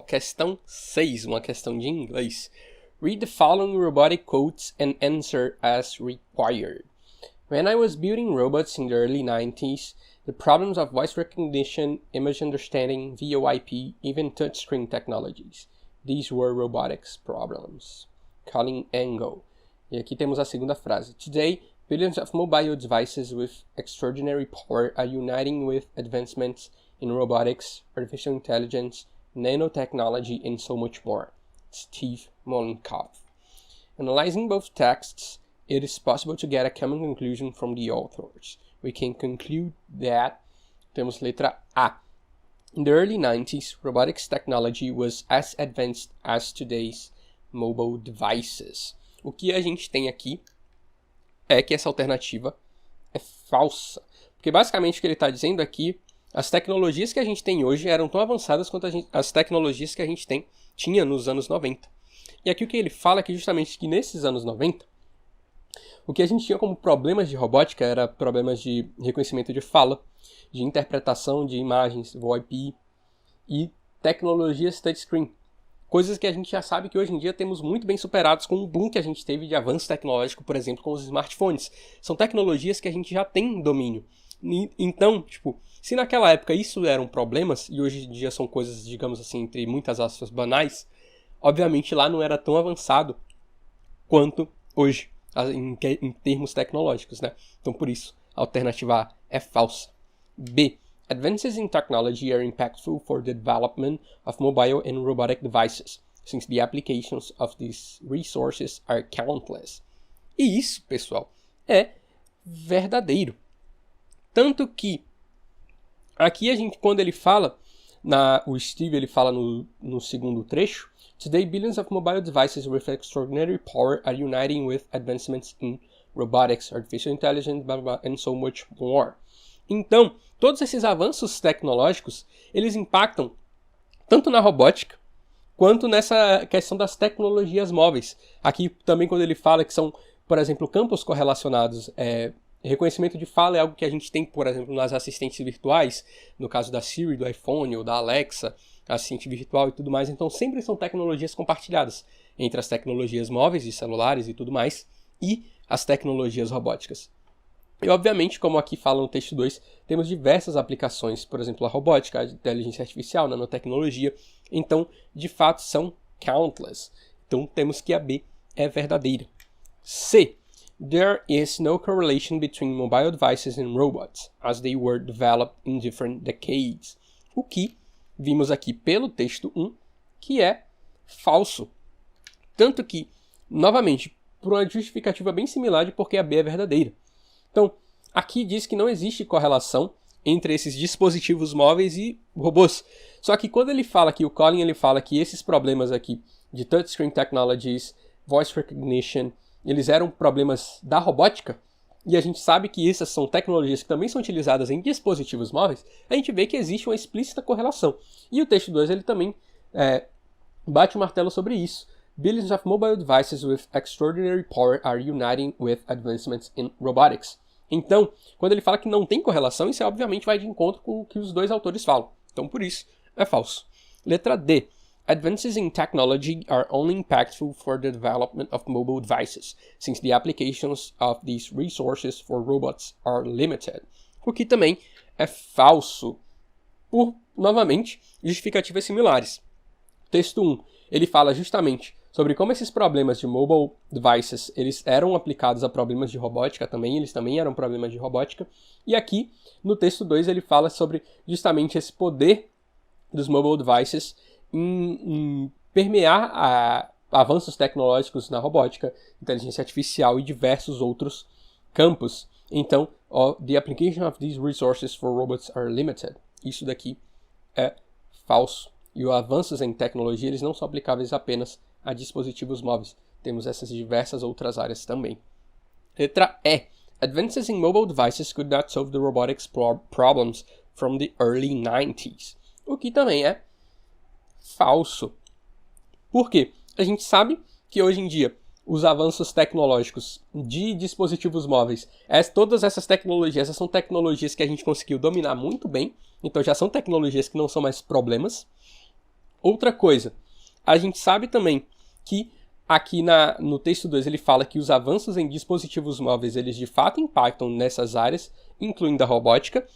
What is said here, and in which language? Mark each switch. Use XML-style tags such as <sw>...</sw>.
<pt>Questão 6, uma questão de inglês.</pt> <en>Read the following robotic quotes and answer as required. When I was building robots in the early 90s, the problems of voice recognition, image understanding, VoIP, even touchscreen technologies. These were robotics problems. Colin Angle.</en> <pt>E aqui temos a segunda frase.</pt> <en>Today, billions of mobile devices with extraordinary power are uniting with advancements in robotics, artificial intelligence, nanotechnology, and so much more. Steve Mollenkopf. Analyzing both texts, it is possible to get a common conclusion from the authors. We can conclude that,</en> <pt>temos letra A.</pt> <en>In the early 90s, robotics technology was as advanced as today's mobile devices.</en> <pt>O que a gente tem aqui é que essa alternativa é falsa. Porque basicamente o que ele está dizendo aqui, as tecnologias que a gente tem hoje eram tão avançadas quanto as tecnologias que a gente tinha nos anos 90. E aqui o que ele fala é que justamente que nesses anos 90, o que a gente tinha como problemas de robótica era problemas de reconhecimento de fala, de interpretação de imagens, VoIP e tecnologias touchscreen. Coisas que a gente já sabe que hoje em dia temos muito bem superados com o boom que a gente teve de avanço tecnológico, por exemplo, com os smartphones. São tecnologias que a gente já tem domínio. Então, se naquela época isso eram problemas, e hoje em dia são coisas, digamos assim, entre muitas aspas, banais, obviamente lá não era tão avançado quanto hoje, em termos tecnológicos, né? Então, por isso, a alternativa A é falsa. B.</pt> <en>Advances in technology are impactful for the development of mobile and robotic devices, since the applications of these resources are countless.</en> <pt>E isso, pessoal, é verdadeiro. Tanto que aqui a gente, quando ele fala, o Steve ele fala no segundo trecho,</pt> <en>Today billions of mobile devices with extraordinary power are uniting with advancements in robotics, artificial intelligence, blah, blah, blah, and so much more.</en> <pt>Então, todos esses avanços tecnológicos, eles impactam tanto na robótica, quanto nessa questão das tecnologias móveis. Aqui também quando ele fala que são, por exemplo, campos correlacionados, reconhecimento de fala é algo que a gente tem, por exemplo, nas assistentes virtuais, no caso da Siri, do iPhone ou da Alexa, assistente virtual e tudo mais. Então sempre são tecnologias compartilhadas entre as tecnologias móveis e celulares e tudo mais e as tecnologias robóticas. E obviamente, como aqui fala no texto 2, temos diversas aplicações, por exemplo, a robótica, a inteligência artificial, nanotecnologia. Então, de fato, são countless. Então temos que a B é verdadeira. C.</pt> <en>There is no correlation between mobile devices and robots, as they were developed in different decades.</en> <pt>O que vimos aqui pelo texto 1, que é falso. Tanto que, novamente, por uma justificativa bem similar de porque a B é verdadeira. Então, aqui diz que não existe correlação entre esses dispositivos móveis e robôs. Só que quando ele fala aqui, o Colin ele fala que esses problemas aqui de</pt> <en>touchscreen technologies, voice recognition,</en> <pt>eles eram problemas da robótica, e a gente sabe que essas são tecnologias que também são utilizadas em dispositivos móveis, a gente vê que existe uma explícita correlação. E o texto 2 ele também bate o martelo sobre isso.</pt> <en>Billions of mobile devices with extraordinary power are uniting with advancements in robotics.</en> <pt>Então, quando ele fala que não tem correlação, isso obviamente vai de encontro com o que os dois autores falam. Então, por isso, é falso. Letra D.</pt> <en>Advances in technology are only impactful for the development of mobile devices, since the applications of these resources for robots are limited.</en> <pt>O que também é falso, por, novamente, justificativas similares. Texto 1, ele fala justamente sobre como esses problemas de mobile devices, eles eram aplicados a problemas de robótica também, eles também eram problemas de robótica. E aqui, no texto 2, ele fala sobre justamente esse poder dos mobile devices em permear avanços tecnológicos na robótica, inteligência artificial e diversos outros campos.</pt> <en>Então, the application of these resources for robots are limited.</en> <pt>Isso daqui é falso. E os avanços em tecnologia eles não são aplicáveis apenas a dispositivos móveis. Temos essas diversas outras áreas também. Letra E.</pt> <en>Advances in mobile devices could not solve the robotics problems from the early 90s.</en> <pt>O que também é falso. Por quê? A gente sabe que hoje em dia os avanços tecnológicos de dispositivos móveis, todas essas tecnologias, essas são tecnologias que a gente conseguiu dominar muito bem, então já são tecnologias que não são mais problemas. Outra coisa, a gente sabe também que aqui no texto 2 ele fala que os avanços em dispositivos móveis, eles de fato impactam nessas áreas, incluindo a robótica.</pt>